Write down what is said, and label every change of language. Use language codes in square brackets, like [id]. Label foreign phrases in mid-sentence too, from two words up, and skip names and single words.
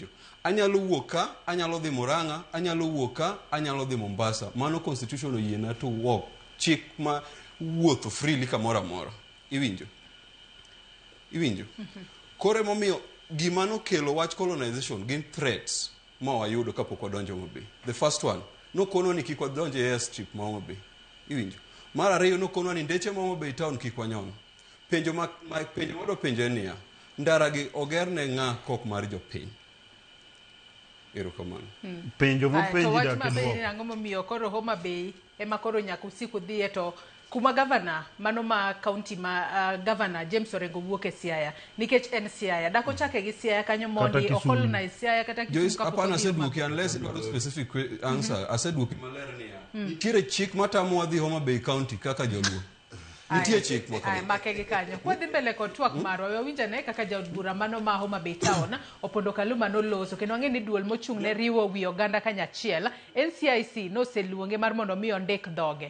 [luo] Anyalo wuoka, anyalo dhi Murang'a, anyalo wuoka, anyalo dhi Mombasa. Mano constitution oyiena [en] to walk. [luo] Chik ma wuotho freely kamoro amora. Iwinjo. Iwinjo. Kore momiyo gima nokelo wach colonization gin threats ma wayudo kapok wadonjo Homa Bay. [en] The first one, [luo] nokono ni kik wadonjo e airstrip ma Homa Bay. Iwinjo. Mar ariyo, nokono ni ndeche ma Homa Bay town kik wanyono. Penjo wado penjo niya, ndara gi ogerne ng'a kok mar jopiny. Erokamano. Penjo mopenji da kedwo. To wach ang'o momiyo koro Homa Bay ema koro nyaka usiku dhiye, to kuma gavana mano ma kaunti ma gavana James Orengo wuoke Siaya, nikech en Siaya, dako chake gi Siaya kanyo mondi o colonize Siaya kata Kisumu kapo. Apana aseduoki [en] unless it was a specific answer. [luo] Aseduoki maler niya. Nitiere chik matamo wadhi Homa Bay County kaka joluo. Nitie chik moko. Make gi kanyo. Kwa dhi mbele kod twak marwa, wawinja ne kaka jaod bura mano ma Homa Bay town opondo kaluma no loso kendo ang'e ni duol mochung' ne riwo wi oganda kanyachiel. NCIC noseluonge mar mondo mi ondik dhoge.